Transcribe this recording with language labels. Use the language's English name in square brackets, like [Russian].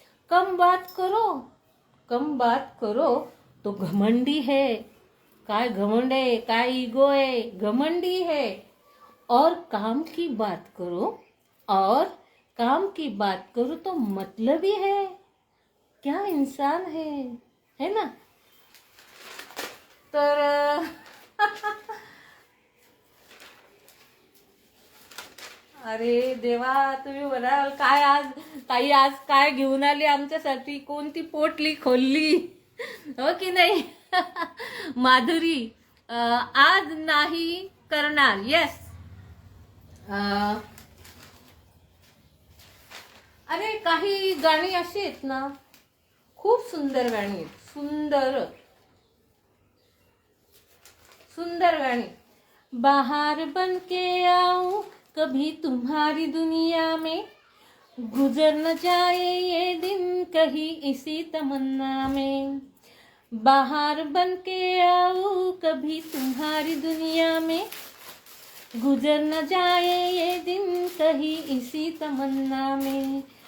[Hindi] कम बात करो, कम बात करो तो घमंडी है। काय घमंड है, काय ईगो है, घमंडी है। और काम की बात करो, और काम की बात करो तो मतलबी है। क्या इंसान है ना? [Marathi] तर अरे देवा, तुम्ही म्हणाल काय आज ताई, आज काय घेऊन आली आमच्यासाठी, कोणती पोटली खोलली, हो की नाही? माधुरी आज नाही करणार. येस. अरे काही गाणी अशी आहेत ना, खूप सुंदर गाणी आहेत, सुंदर सुंदर गाणी. [Hindi] बाहर बन के आऊं कभी तुम्हारी दुनिया में, गुजर न जाए ये दिन कहीं इसी तमन्ना में. बाहर बन के आऊं कभी तुम्हारी दुनिया में, गुजर न जाए ये दिन कहीं इसी तमन्ना में.